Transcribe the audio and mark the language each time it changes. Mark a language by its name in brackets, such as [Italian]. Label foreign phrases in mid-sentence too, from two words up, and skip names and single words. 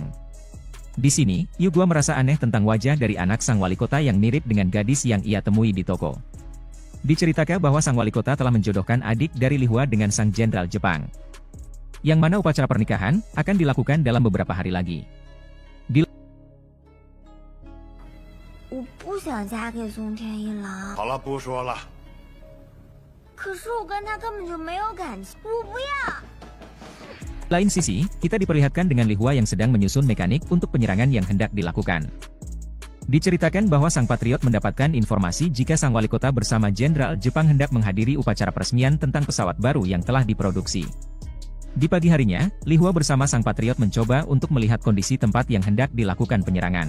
[Indonesian] Di sini, Yugua merasa aneh tentang wajah dari anak sang wali kota yang mirip dengan gadis yang ia temui di toko. Diceritakan bahwa sang wali kota telah menjodohkan adik dari Li Hua dengan sang jenderal Jepang. Yang mana upacara pernikahan akan dilakukan dalam beberapa hari lagi. [Chinese] 我不想嫁给松田一郎。好了，不说了。可是我跟他根本就没有感情，我不要。 [Indonesian] Lain sisi, kita diperlihatkan dengan Li Hua yang sedang menyusun mekanik untuk penyerangan yang hendak dilakukan. Diceritakan bahwa sang patriot mendapatkan informasi jika sang wali kota bersama jenderal Jepang hendak menghadiri upacara peresmian tentang pesawat baru yang telah diproduksi. Di pagi harinya, Li Hua bersama sang patriot mencoba untuk melihat kondisi tempat yang hendak dilakukan penyerangan.